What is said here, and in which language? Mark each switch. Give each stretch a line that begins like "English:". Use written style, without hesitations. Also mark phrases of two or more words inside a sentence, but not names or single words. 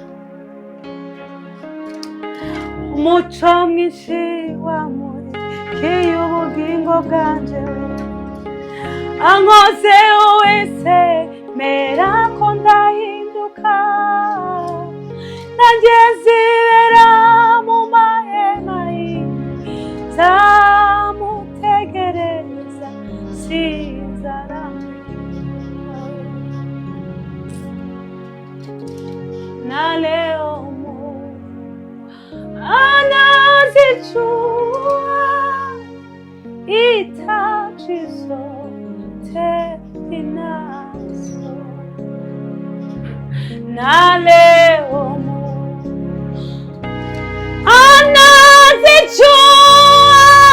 Rundi: umuco mwinshi wamurikiye ubugingo bwanje ankoze wese mera ko ndahinduka nanjye nzibera mu mahema zamutegereza sinzarambirwa
Swahili: na leo anazijua hitaji zote ninazo na leo anazijua